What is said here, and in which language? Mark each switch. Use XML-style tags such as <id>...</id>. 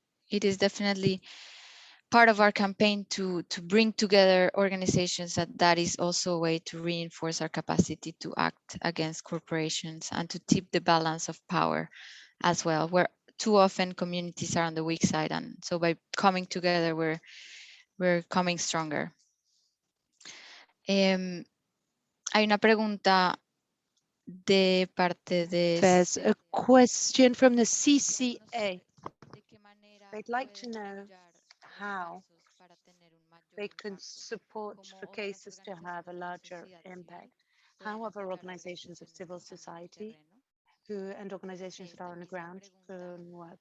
<en>It is definitely part of our campaign to bring together organizations, that is also a way to reinforce our capacity to act against corporations and to tip the balance of power as well, where too often communities are on the weak side. And so by coming together, we're coming stronger.</en> <es>Hay una pregunta de parte de...</es> <en>There's a question from the CCA. They'd like to know how they can support for cases to have a larger impact. How other organizations of civil society and organizations that are on the ground can work.</en>